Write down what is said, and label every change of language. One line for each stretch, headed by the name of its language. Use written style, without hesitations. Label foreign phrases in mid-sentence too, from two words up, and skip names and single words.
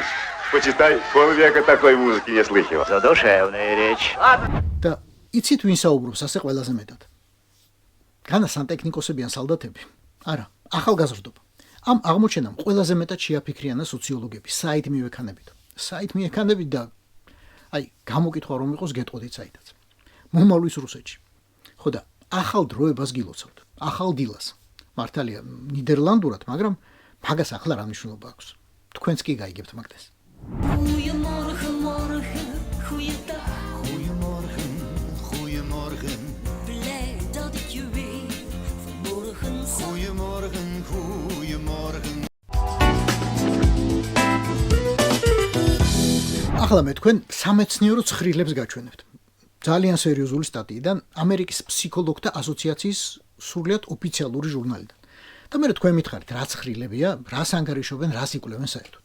Russian: Почитай, полвека такой музыки не слыхивал. Задушевная речь.
Georgian: და იცით ვინ საუბრობს ასე ყველაზე მეტად? განა სანტექნიკოსებიან სალდათები? არა, ახალგაზრდობა. ამ აღმოჩენამ ყველაზე მეტად შეაფიქრიანა სოციოლოგები, საით მივექანებით. საით მიექანებით და აი, გამოკითხვა რომ იყოს გეტყოდით საითაც. მომავლის რუსეთში. ხო და ახალ დროებას გილოცავთ, ახალ დილას. მართალია ნიდერლანდურად, მაგრამ მაგას ახლა რა მნიშვნელობა აქვს? თქვენც კი გაიგებთ მაგას.
Dutch: Goeiemorgen, morgen, goeiedag. Goeiemorgen, goeiemorgen. Blij dat ik je weer vanmorgen zag. Goeiemorgen, goeiemorgen.
Georgian: ახლა მე თქვენ სამეცნიერო ცხრილებს გაჩვენებთ. ძალიან სერიოზული სტატიიდან ამერიკის ფსიქოლოგთა ასოციაციის სრულიად ოფიციალური ჟურნალიდან. და მე თქვენ მითხარით, რა ცხრილებია, რას ანგარიშობენ, რას იკვლევენ საერთოდ.